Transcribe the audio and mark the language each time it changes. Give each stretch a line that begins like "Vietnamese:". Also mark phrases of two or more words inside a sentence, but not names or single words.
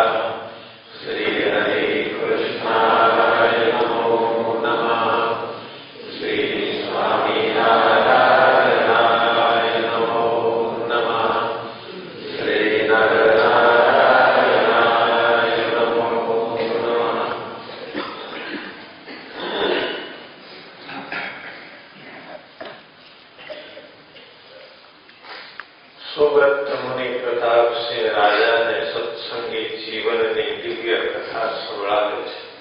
Sanskrit: श्रीहरे कृष्णाय नमो नमः। श्री स्वामिनारायणाय नमो नमः। श्री नरनारायणाय नमो नमः।
Gujarati: સુબ્રત મુનિ પ્રતાપસિંહ રાજાને સત્સંગી જીવનની દિવ્ય કથા સંભળાવે છે.